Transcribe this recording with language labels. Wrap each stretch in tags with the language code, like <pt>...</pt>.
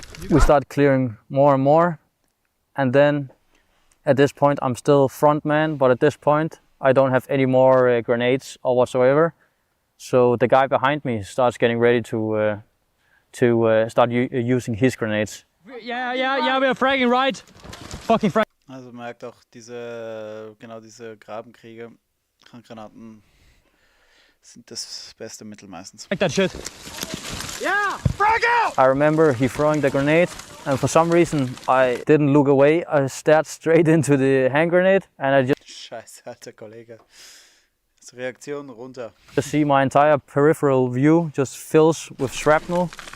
<en>We start clearing more and more, and then at this point I'm still front man, but at this point I don't have any more grenades or whatsoever. So the guy behind me starts getting ready to start using his grenades. Yeah, we're fragging right. Fucking frag.</en> <de>Also man merkt auch, genau diese Grabenkriege, Handgranaten sind das beste Mittel meistens.</de> <en>Like that shit. Yeah, frag out! I remember he throwing the grenade, and for some reason I didn't look away. I stared straight into the hand grenade, and I</en> <de>Scheiße, alter Kollege. Reaktion runter.</de> <en>just see my entire peripheral view just fills with shrapnel.</en>